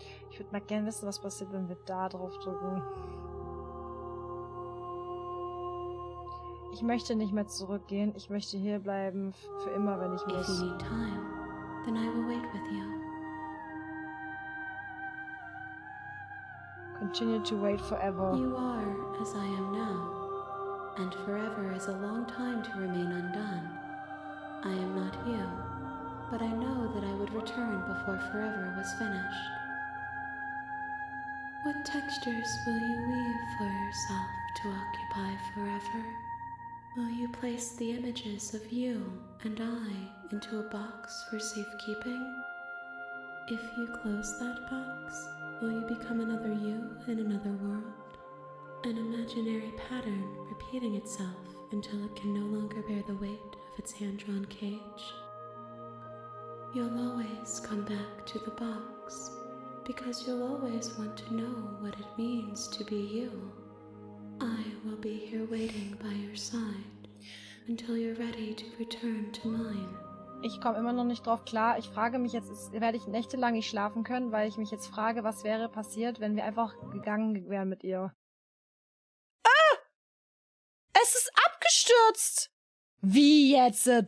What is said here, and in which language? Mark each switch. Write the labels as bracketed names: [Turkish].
[German] Ich würde mal gerne wissen, was passiert, wenn wir da drauf drücken. Ich möchte nicht mehr zurückgehen. Ich möchte hier bleiben für immer, wenn ich [English] If you [German] muss. [English] need time, then I will wait with you. Continue to wait forever. You are as I am now, and forever is a long time to remain undone. I am not you, but I know that I would return before forever was finished. What textures will you weave for yourself to occupy forever? Will you place the images of you and I into a box for safekeeping? If you close that box, will you become another you in another world? An imaginary pattern repeating itself until it can no longer bear the weight of its hand-drawn cage? You'll always come back to the box, because you'll always want to know what it means to be you. I will be here waiting by your side until you're ready to return to mine. [German] Ich komme immer noch nicht drauf klar. Ich frage mich jetzt, werde ich nächtelang nicht schlafen können, weil ich mich jetzt frage, was wäre passiert, wenn wir einfach gegangen wären mit ihr. Ah! Es ist abgestürzt! Wie jetzt?